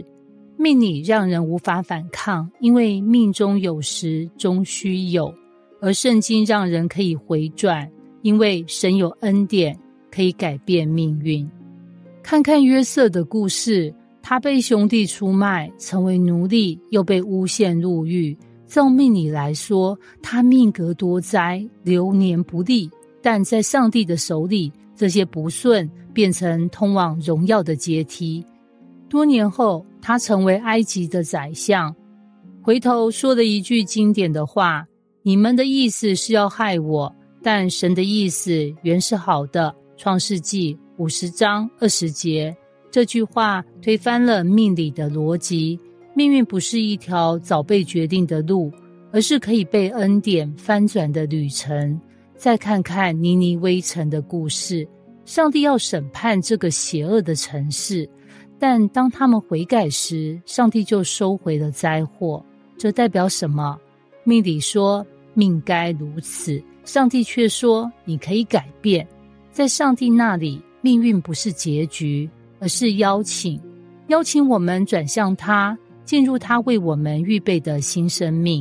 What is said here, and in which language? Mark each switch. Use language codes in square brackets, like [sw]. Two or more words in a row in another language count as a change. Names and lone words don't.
[zh] 命理讓人無法反抗，因為命中有時終須有，而聖經讓人可以回轉，因為神有恩典，可以改變命運。看看約瑟的故事，他被兄弟出賣，成為奴隸，又被誣陷入獄。照命理來說，他命格多災，流年不利，但在上帝的手裡，這些不順變成通往榮耀的階梯。多年後，他成為埃及的宰相，回頭說了一句經典的話，你們的意思是要害我，但神的意思原是好的。創世紀50章20節，這句話推翻了命理的邏輯。命運不是一條早被決定的路，而是可以被恩典翻轉的旅程。再看看尼尼微城的故事，上帝要審判這個邪惡的城市， 但當他們悔改時，上帝就收回了災禍。這代表什麼？命理說命該如此，上帝卻說你可以改變。在上帝那裡，命運不是結局，而是邀請我們轉向他，進入他為我們預備的新生命。